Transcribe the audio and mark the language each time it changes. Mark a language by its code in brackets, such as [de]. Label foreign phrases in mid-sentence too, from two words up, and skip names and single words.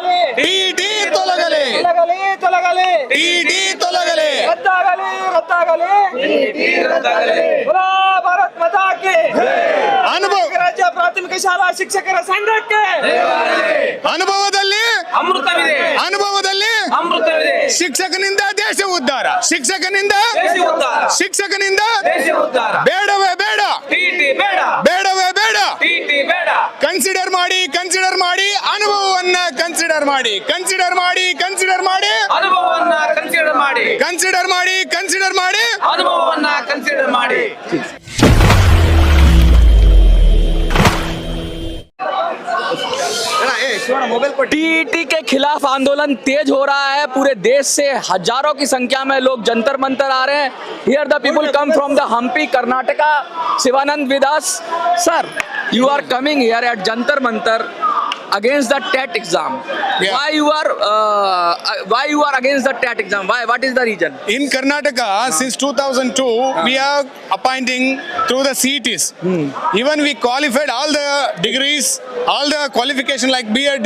[kn] ಟಿಟಿ ತೊಲಗಲಿ ತೊಲಗಲಿ ತೊಲಗಲಿ ಟಿಟಿ ತೊಲಗಲಿ ರದ್ದಾಗಲಿ ರದ್ದಾಗಲಿ [hi] बोला भारत माता की [kn] ಅನುಭವ ರಾಜ್ಯ ಪ್ರಾಥಮಿಕ ಶಾಲಾ ಶಿಕ್ಷಕರ ಸಂಘಕ್ಕೆ ಅನುಭವದಲ್ಲಿ ಅಮೃತವಿದೆ ಅನುಭವದಲ್ಲಿ ಅಮೃತವಿದೆ ಶಿಕ್ಷಕನಿಂದ ದೇಶ ಉದ್ಧಾರ ಶಿಕ್ಷಕನಿಂದ ದೇಶ ಉದ್ಧಾರ ಶಿಕ್ಷಕನಿಂದ ದೇಶ ಉದ್ಧಾರ ಬೇಡವೇ ಬೇಡ ಟಿಟಿ ಬೇಡ ಬೇಡವೇ ಬೇಡ ಟಿಟಿ ಬೇಡ ಕನ್ಸಿಡರ್ ಮಾಡಿ ಅನುಭವವನ್ನ ಕನ್ಸಿಡರ್ ಮಾಡಿ ಅನುಭವವನ್ನ ಕನ್ಸಿಡರ್ ಮಾಡಿ ಕನ್ಸಿಡರ್ ಮಾಡಿ ಅನುಭವವನ್ನ ಕನ್ಸಿಡರ್ ಮಾಡಿ [hi] टीटी के खिलाफ आंदोलन तेज हो रहा है। पूरे देश से हजारों की संख्या में लोग जंतर मंतर आ रहे हैं। [en] Here the people come from the Hampi Karnataka. शिवानंद विदास सर, You are coming here at Jantar Mantar against the TET exam. Yeah. Why you are against the TET exam? Why? What is the reason? In Karnataka, since 2002, we are appointing through the CETs. Even we qualified all the degrees, all the qualification like B.Ed,